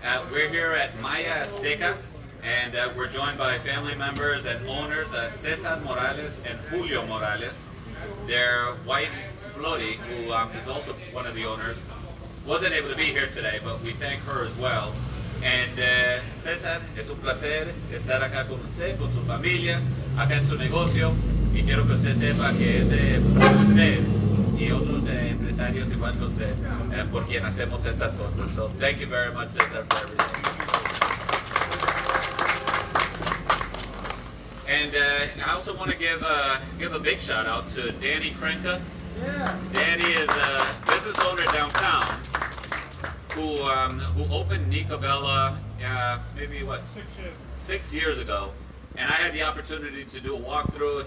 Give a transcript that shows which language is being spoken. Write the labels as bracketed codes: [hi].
[en] We're here at Maya Azteca, and we're joined by family members and owners, Cesar Morales and Julio Morales. Their wife, Flori, who is also one of the owners, wasn't able to be here today, but we thank her as well. [es] And César, es un placer estar acá con usted, con su familia, acá en su negocio, y quiero que usted sepa que es usted y otros empresarios igual que usted por quien hacemos estas cosas. [en] So thank you very much, César, for everything. And I also want to give a big shout out to Danny Krenka. Yeah. Danny is a business owner downtown who opened Nicobella maybe 6 years ago, and I had the opportunity to do a walkthrough.